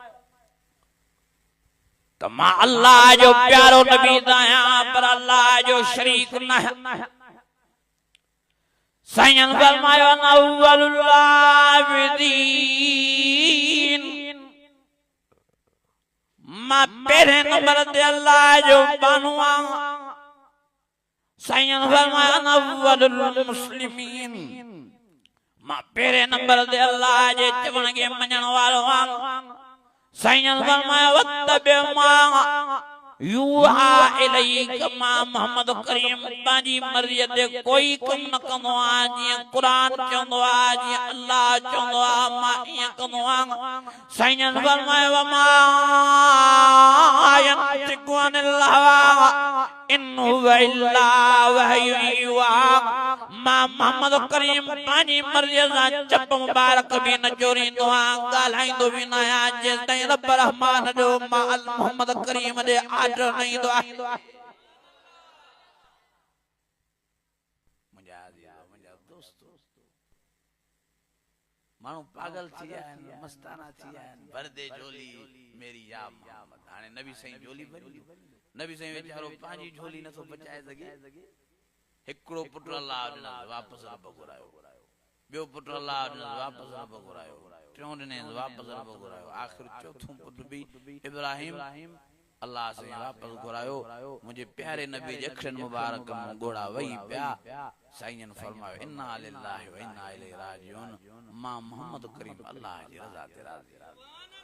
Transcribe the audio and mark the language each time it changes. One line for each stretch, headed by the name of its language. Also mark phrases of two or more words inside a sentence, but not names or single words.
Sindhi: तो मां अल्लाह जो प्यारो नबी आहियां पर अल्लाह जो शरीक न साईं फरमायो
Arabic: أول العابدين
Sindhi: मां पहिरें नंबर ते अल्लाह जो बानो आहियां साईं फरमायो
Arabic: أول المسلمين
Sindhi: मां पहिरें नंबर ते अल्लाह जे चवण खे मञण वारो आहियां साईं फरमाया
Arabic: واتبع ما يوحى إليك
Sindhi: मां मोहम्मद करीम पंहिंजी मर्ज़ीअ ते कोई कम न कंदो आहे जीअं क़ुरान चवंदो आहे जीअं अल्लाह चवंदो आहे मां ईअं कंदो आहियां साईं फरमाया वमा
Arabic: ينطق عن الهوى إن هو إلا وحي يوحى
Sindhi: मां मोहम्मद करीम पंहिंजी मर्ज़ीअ सां चप मुबारक बि न चोरींदो आहियां ॻाल्हाईंदो बि न आहियां जेसि ताईं रब रहमान जो मां मोहम्मद करीम जे आर्डर न ईंदो आहे मुंहिंजा दोस्त माण्हू पागल थी विया आहिनि मस्ताना थी विया आहिनि
Urdu: بھر دے جھولی میری یا محمد
Sindhi: हाणे नबी साईं झोली भरी नबी साईं वीचारो पंहिंजी झोली नथो बचाए सघे हिकिड़ो पुट अल्लाह ॾिनसि वापसि रब घुरायो ॿियो पुट अल्लाह ॾिनसि वापसि रब घुरायो टियों ॾिनसि वापसि रब घुरायो आख़िर चौथों पुट बि इब्राहिम अल्लाह साईं वापसि घुरायो मुंहिंजे प्यारे नबी जे अखरनि मुबारक मूं घोड़ा वही पिया साईं फरमायो
Arabic: إنا لله و إنا إليه راجعون
Sindhi: मां मोहम्मद करीम अल्लाह जी रज़ा ते राज़ी